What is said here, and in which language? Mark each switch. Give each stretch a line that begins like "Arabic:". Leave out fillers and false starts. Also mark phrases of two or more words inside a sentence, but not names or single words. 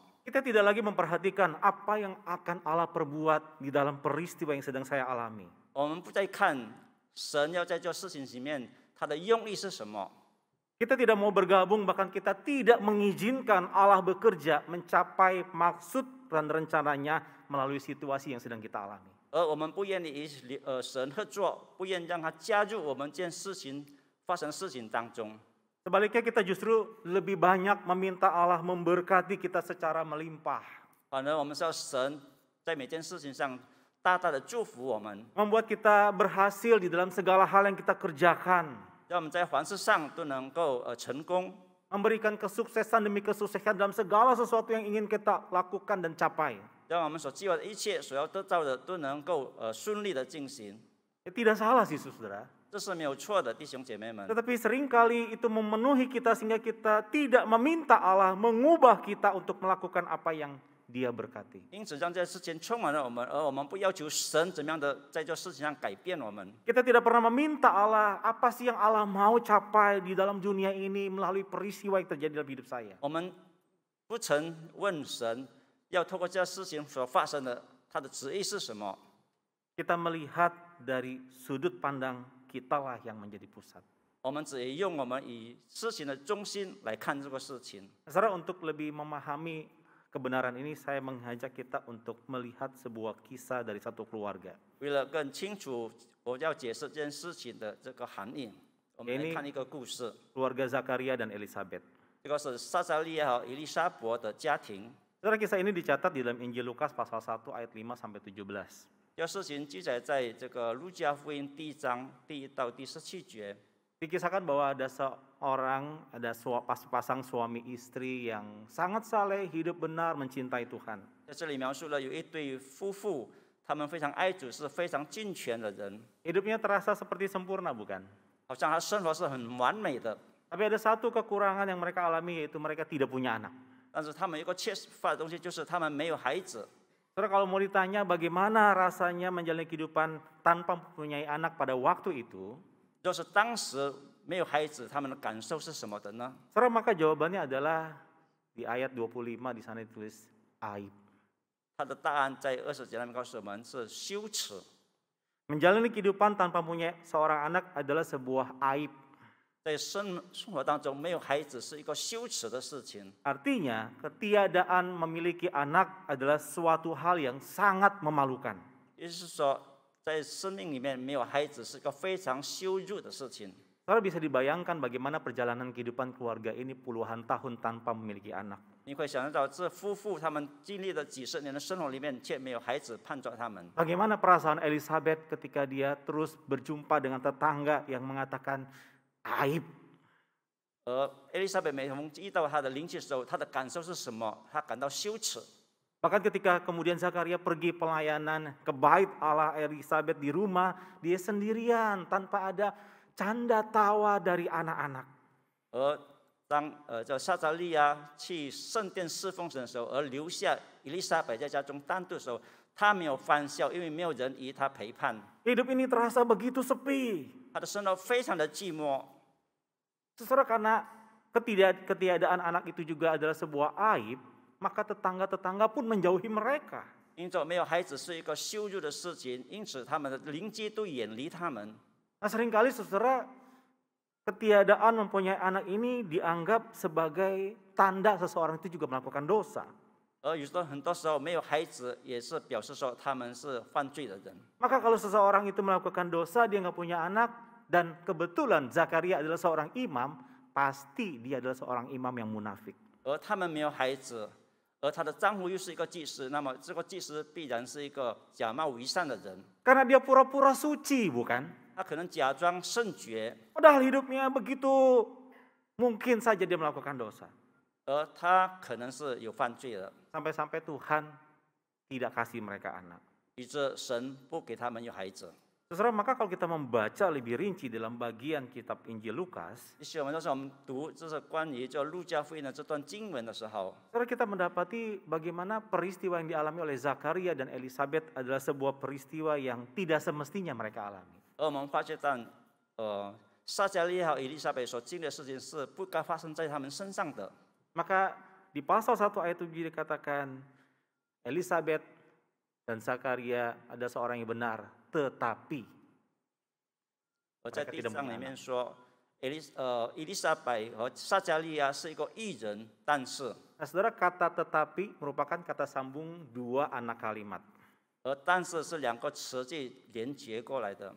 Indonesian: Kita tidak lagi memperhatikan apa yang akan Allah perbuat di dalam peristiwa yang sedang saya alami.
Chinese: 我们不再看神要在这事情里面他的用意是什么，
Indonesian: Kita tidak mau bergabung, bahkan kita tidak mengizinkan Allah bekerja mencapai maksud dan rencananya melalui situasi yang sedang kita alami.
Chinese: 而我们不愿意与神合作，不愿让他加入我们这件事情发生事情当中。
Indonesian: Sebaliknya kita justru lebih banyak meminta Allah memberkati kita secara melimpah.
Chinese: 反而我们是要神在每件事情上大大的祝福我们，
Indonesian: Membuat kita berhasil di dalam segala hal yang kita kerjakan.
Chinese: 让我们在凡事上都能够成功，
Indonesian: Memberikan kesuksesan demi kesuksesan dalam segala sesuatu yang ingin kita lakukan dan capai.
Chinese: 让我们所计划的一切所要得到的都能够顺利的进行。
Indonesian: Tidak salah sih saudara.
Chinese: 这是没有错的，弟兄姐妹们。
Indonesian: Tetapi seringkali itu memenuhi kita sehingga kita tidak meminta Allah mengubah kita untuk melakukan apa yang Dia berkati.
Chinese: 因此，让这事情充满了我们，而我们不要求神怎么样的在这事情上改变我们。
Indonesian: Kita tidak pernah meminta Allah apa sih yang Allah mau capai di dalam dunia ini melalui peristiwa yang terjadi dalam hidup saya.
Chinese: 我们不曾问神要透过这事情所发生的，他的旨意是什么。
Indonesian: Kita melihat dari sudut pandang kita lah yang menjadi pusat.
Chinese: 我们只用我们以事情的中心来看这个事情。
Indonesian: Saudara, untuk lebih memahami kebenaran ini, saya mengajak kita untuk melihat sebuah kisah dari satu keluarga.
Chinese: 为了更清楚我要解释这件事情的这个含义，我们来看一个故事。
Indonesian: Keluarga Zakaria dan Elizabeth.
Chinese: 这个是撒加利亚和伊丽莎伯的家庭。
Indonesian: Saudara, kisah ini dicatat di dalam Injil Lukas pasal 1 ayat 5 sampai 17.
Chinese: 这事情记载在这个路加福音第1章第1到第17节。
Indonesian: Dikisahkan bahwa ada pasang suami istri yang sangat saleh, hidup benar, mencintai Tuhan.
Chinese: 在这里描述了有一对夫妇，他们非常爱主，是非常敬虔的人，
Indonesian: Hidupnya terasa seperti sempurna, bukan?
Chinese: 好像他生活是很完美的。
Indonesian: Tapi ada satu kekurangan yang mereka alami, yaitu mereka tidak punya anak.
Chinese: 但是他们有一个缺乏的东西，就是他们没有孩子。
Indonesian: Saudara, kalau mau ditanya bagaimana rasanya menjalani kehidupan tanpa mempunyai anak pada waktu itu,
Chinese: 就是当时没有孩子，他们的感受是什么的呢？
Indonesian: saudara, maka jawabannya adalah di ayat 25 di sana ditulis aib.
Chinese: 他的答案在20节那边告诉我们是羞耻。
Indonesian: Menjalani kehidupan tanpa punya seorang anak adalah sebuah aib.
Chinese: 在生活当中没有孩子是一个羞耻的事情。
Indonesian: Artinya, ketiadaan memiliki anak adalah suatu hal yang sangat memalukan.
Chinese: 也就是说，在生命里面没有孩子是一个非常羞辱的事情。
Indonesian: Saudara bisa dibayangkan bagaimana perjalanan kehidupan keluarga ini puluhan tahun tanpa memiliki anak.
Chinese: 你会想得到，这夫妇他们经历了几十年的生活里面，却没有孩子伴着他们。
Indonesian: Bagaimana perasaan Elizabeth ketika dia terus berjumpa dengan tetangga yang mengatakan aib.
Chinese: 而伊丽莎白每逢遇到她的邻居的时候，她的感受是什么？她感到羞耻。
Indonesian: Bahkan ketika kemudian Zakaria pergi pelayanan ke bait Allah Elizabeth di rumah, dia sendirian tanpa ada canda tawa dari anak-anak.
Chinese: 而当这撒扎利亚去圣殿侍奉神的时候，而留下伊丽莎白在家中单独的时候，她没有欢笑，因为没有人与她陪伴。
Indonesian: Hidup ini terasa begitu sepi.
Chinese: 她的生活非常的寂寞。
Indonesian: Saudara, karena ketiadaan anak itu juga adalah sebuah aib, maka tetangga-tetangga pun menjauhi mereka.
Chinese: 因着没有孩子是一个羞辱的事情，因此他们的邻居都远离他们。
Indonesian: Nah, seringkali saudara, ketiadaan mempunyai anak ini dianggap sebagai tanda seseorang itu juga melakukan dosa.
Chinese: 而有时候很多时候没有孩子，也是表示说他们是犯罪的人。
Indonesian: Maka kalau seseorang itu melakukan dosa, dia nggak punya anak, dan kebetulan Zakaria adalah seorang imam, pasti dia adalah seorang imam yang munafik.
Chinese: 而他们没有孩子，而她的丈夫又是一个祭司，那么这个祭司必然是一个假冒伪善的人。
Indonesian: Karena dia pura-pura suci, bukan?
Chinese: 他可能假装圣洁，
Indonesian: Padahal hidupnya begitu, mungkin saja dia melakukan dosa.
Chinese: 而他可能是有犯罪的，
Indonesian: Sampai-sampai Tuhan tidak kasih mereka anak.
Chinese: 以致神不给他们有孩子。
Indonesian: Saudara, maka kalau kita membaca lebih rinci dalam bagian kitab Injil Lukas,
Chinese: 也许我们到时候我们读这是关于这路加福音的这段经文的时候，
Indonesian: saudara, kita mendapati bagaimana peristiwa yang dialami oleh Zakaria dan Elizabeth adalah sebuah peristiwa yang tidak semestinya mereka alami.
Chinese: 而我们发现到，撒加利亚和以利莎白所经历的事情是不该发生在他们身上的。
Indonesian: Maka di pasal 1 ayat 7 dikatakan Elizabeth dan Zakaria ada seorang yang benar, tetapi
Chinese: 而在第章里面说，以利莎白和撒加利亚是一个义人，但是，
Indonesian: Nah, saudara, kata tetapi merupakan kata sambung dua anak kalimat.
Chinese: 而但是是两个词句连结过来的。